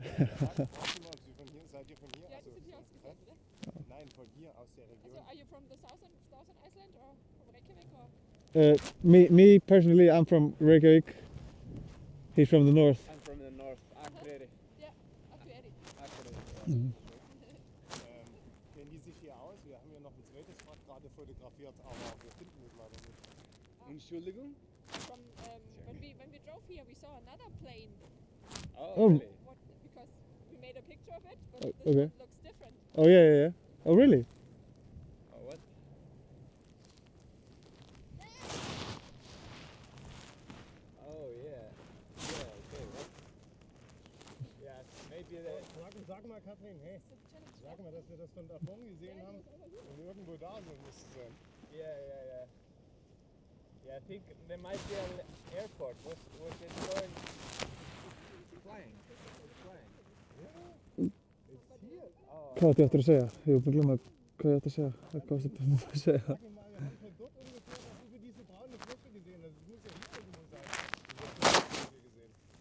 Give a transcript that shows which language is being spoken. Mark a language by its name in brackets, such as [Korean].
[German] Warte mal, ob Sie von hier, seid ihr von hier? Ja, Also, die sind hier ausgesetzt, oder? nein, von hier aus der Also, Region. [English] are you from the southern Iceland or from Reykjavik or? Me personally, I'm from Reykjavik. He's from the north. I'm from the north. Akureyri. Akureyri. Akureyri. [German] Kennen die sich hier aus? Wir haben hier noch ein zweites Rad gerade fotografiert, aber wir finden es leider nicht. Entschuldigung? [English] From when we drove here, we saw another plane. Oh. Really? What? Because we made a picture of it, but Oh, this okay. one looks different. Oh yeah. Oh really? Oh, what? Oh, yeah. Yeah, okay. What? Yeah, maybe that. [German] Sag mal, Katrin, hey, [English] It's a challenge. [German] sag mal, dass wir das von da vorne gesehen haben und irgendwo da so muss es sein. [English] Yeah. Yeah, I think there might be an airport. Was it going? Flying. It's flying. Oh. [Icelandic] Hvað átti ég eftir að segja? Ég var búinn að glemma hvað ég átti að segja. Hvað varstu að segja? [German] Sag mir mal, wir haben von dort ungefähr noch über diese braune Fläche gesehen. Also es muss ja hier irgendwo sein. Ich hab das hier gesehen.